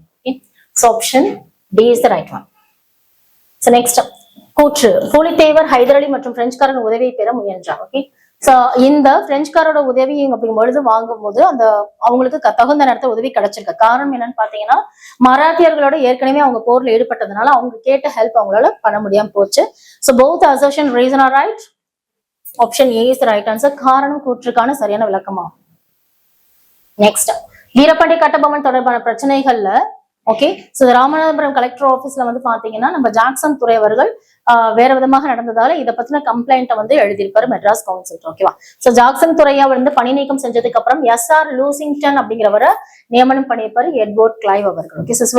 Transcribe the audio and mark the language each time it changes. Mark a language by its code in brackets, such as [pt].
[ta] Okay, [en] Option D is the right one. [ta] So next, கூற்று பூலித்தேவர் ஹைதர் அலி மற்றும் பிரெஞ்சுக்காரன் உதவியை பெற முயன்றார். ஓகே, சோ இந்த பிரெஞ்சுக்காரோட உதவி அப்படிங்கும்பொழுது வாங்கும்போது அந்த அவங்களுக்கு தகுந்த நேரத்துல உதவி கிடைச்சிருக்கு. காரணம் என்னன்னு பாத்தீங்கன்னா மராத்தியர்களோட ஏற்கனவே அவங்க போர்ல ஈடுபட்டதுனால அவங்க கேட்ட ஹெல்ப் அவங்களால பண்ண முடியாம போச்சு. [en] So both assertion reason are right. Option A is right answer. [ta] காரணம் கூற்றுக்கான சரியான விளக்கமா. நெக்ஸ்ட், வீரபாண்டி கட்டபொம்மன் தொடர்பான பிரச்சனைகள்ல ஓகே சோ ராமநாதபுரம் கலெக்டர் ஆபீஸ்ல வந்து பாத்தீங்கன்னா நம்ம ஜாக்சன் துரை அவர்கள் வேற விதமாக நடந்ததால இதை பத்தின கம்ப்ளைண்ட் வந்து எழுதியிருப்பாரு மெட்ராஸ் கவுன்சில். ஓகேவா. சோ ஜாக்சன் துறையா வந்து பணி நீக்கம் செஞ்சதுக்கு அப்புறம் எஸ்.ஆர். லூசிங்டன் அப்படிங்கிறவரை நியமனம் பண்ணியிருப்பாரு எட்வர்ட் கிளைவ் அவர்கள். ஓகே.